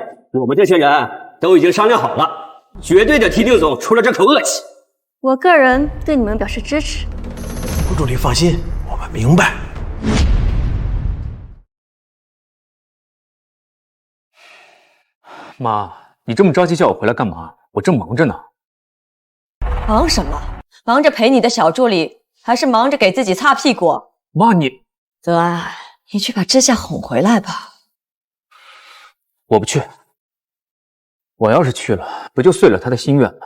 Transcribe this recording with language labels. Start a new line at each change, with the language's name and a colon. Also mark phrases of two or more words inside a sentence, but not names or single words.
Chinese: 我們這些人都已經商量好了，絕對的替寧總出了這口惡氣。我個人對你們表示支持。副助理放心，我們明白。媽，你這麼着急叫我回來幹嘛？我正忙着呢。忙什麼？忙着陪你的小助理，還是忙着給自己擦屁股？媽，你澤安，你去把知夏哄回來吧。我不去。我要是去了，不就遂了他的心願嗎？